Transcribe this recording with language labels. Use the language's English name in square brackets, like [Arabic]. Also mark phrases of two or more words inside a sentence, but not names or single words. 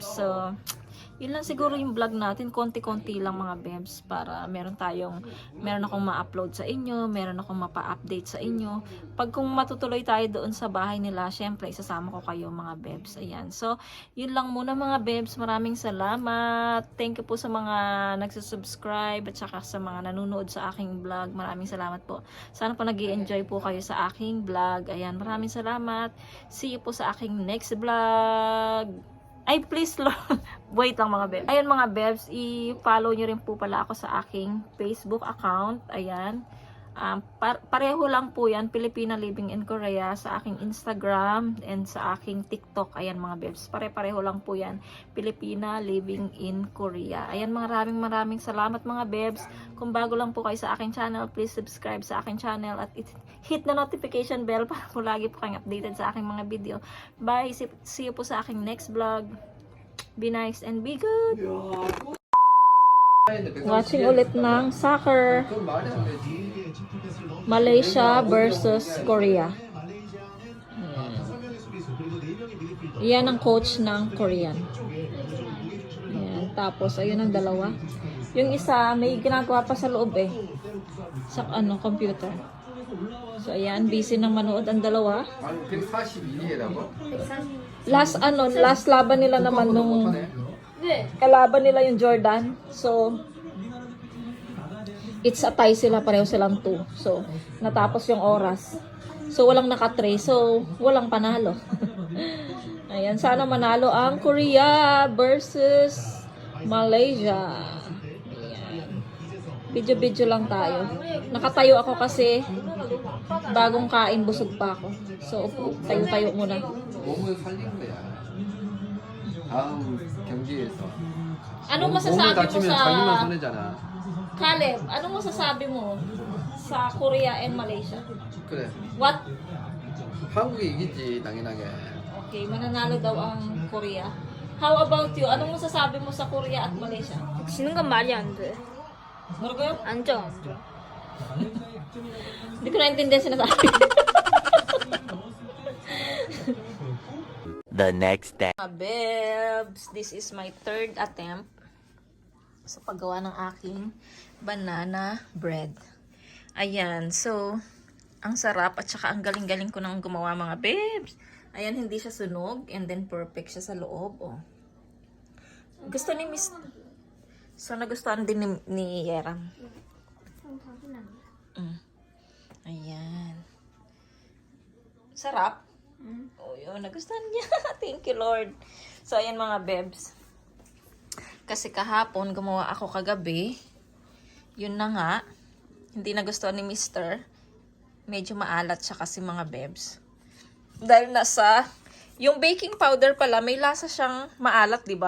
[Filipino] So, yun lang siguro yung vlog natin, konti-konti lang, mga bebs, para meron akong ma-upload sa inyo, meron akong mapa-update sa inyo. Pag kung matutuloy tayo doon sa bahay nila, syempre isasama ko kayo, mga bebs. Ayan. So, yun lang muna, mga bebs. Maraming salamat. [English] Thank you [Filipino] po sa mga nagsusubscribe at saka sa mga nanonood sa aking vlog. Maraming salamat po. Sana po nag-i-enjoy po kayo sa aking vlog. Ayan, maraming salamat. [English] See you [Filipino] po sa aking [English] next vlog. [Filipino] Ay, [English] please, wait [Filipino] lang, mga bebs. Ayun, mga bebs, i-follow nyo rin po pala ako sa aking [English] Facebook account. [Filipino] Ayan. Pareho lang po yan, Filipina Living in Korea, sa aking Instagram and sa aking TikTok. Ayan mga bebs, pare-pareho lang po yan, Filipina Living in Korea. Ayan, maraming salamat mga bebs. Kung bago lang po kayo sa aking channel, [English] please subscribe [Filipino] sa aking channel at [English] hit the notification bell [Filipino] para po lagi po kayong updated sa aking mga video. [English] Bye, see you [Filipino] po sa aking [English] next vlog. Be nice and be good. [Filipino] Watching ulit ng soccer. [English] Malaysia versus Korea. [Filipino] Yan ang coach ng Korean. Yan. Tapos, ayun ang dalawa. Yung isa, may ginagawa pa sa loob eh. Sa computer. So, ayan. Busy nang manood ang dalawa. [Korean] 142개라고? [Filipino] Last laban nila naman nung kalaban nila yung Jordan. So, [English] it's a tie [Filipino] sila, pareho silang 2. So, natapos yung oras. So, walang naka-tray. So, walang panalo. Ayan, sana manalo ang Korea versus Malaysia. Ayan. Video-video lang tayo. Nakatayo ako kasi bagong kain, busog pa ako. So, tayo-tayo muna. [Korean] 몸을 살린 거야. 다음 경기에서. [Filipino] Anong [Korean] 몸을 [Filipino] masasabi mo [Korean] 다치면 [Filipino] sa... [Korean] 자기만 손해잖아. [Filipino] Caleb, anong masasabi mo sa Korea and Malaysia? [Korean] 그래. [English] What? [Korean] 한국이 이기지 당연하게. [Filipino] Okay, mananalo daw ang Korea. [English] How about you? [Filipino] Anong masasabi mo sa Korea at Malaysia? [Korean] 지는 건 말이 안 돼. 뭐라고요? 안 져, 안 져. [Filipino] Hindi ko naintindihan sinasabi. [English] The next day. [Filipino] Mga bebs, [English] this is my 3rd attempt [Filipino] sa paggawa ng aking [English] banana bread. [Filipino] Ayan, so, ang sarap at saka ang galing-galing ko nang gumawa mga bebs. Ayan, hindi siya sunog [English] and then perfect [Filipino] siya sa loob. Oh. Gusto ni Miss... So, nagustuhan din ni Yeram. Ayan. Sarap. Oh, yun. Nagustuhan niya. [English] Thank you, Lord. So, [Filipino] ayan mga bebs. Kasi kahapon, gumawa ako kagabi. Yun na nga. Hindi nagustuhan ni Mr. Medyo maalat siya kasi mga bebs. Dahil nasa... Yung [English] baking powder [Filipino] pala, may lasa siyang maalat, diba?